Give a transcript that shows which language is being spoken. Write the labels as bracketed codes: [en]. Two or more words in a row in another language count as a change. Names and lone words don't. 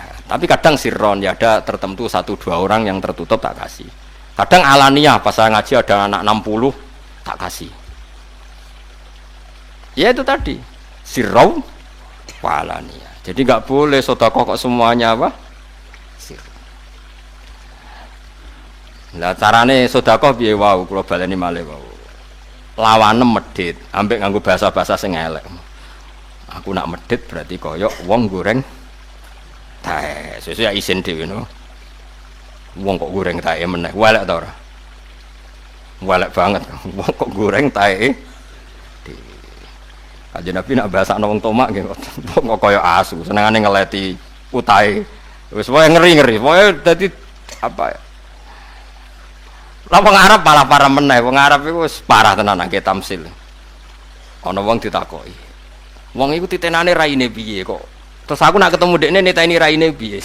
[id] Tapi kadang sirron, ya ada tertentu 1-2 orang yang tertutup tak kasih. Kadang alaniyah, pas saya ngaji ada anak 60 tak kasih. Ya itu tadi [ar] سرا وعلانية. [id] Jadi nggak boleh sedekah kok semuanya apa? Sirron. [jv] Lah carane sedekah piye wau kula baleni malih wau. Lawane medhit, ambek nganggo bahasa-bahasa sing elek. Aku nak medhit berarti koyok wong goreng tae. Sesuk ya isin dhewe no. Wong kok goreng tae meneh, welek ta ora? Welek banget. Wong kok goreng tae. Kanjeng Nabi nak bahasa wong tomak nggih kok koyok asu, senengane ngeleti utahe. Wis pokoke ngeri-ngeri. Pokoke dadi apa ya? Lah wong Arab malah parah meneh. Wong Arab iku wis parah tenan nang tamsil. Ana wong ditakoki. Wong iku titenane raine piye kok? Terus aku nak ketemu dekne niteni raine piye?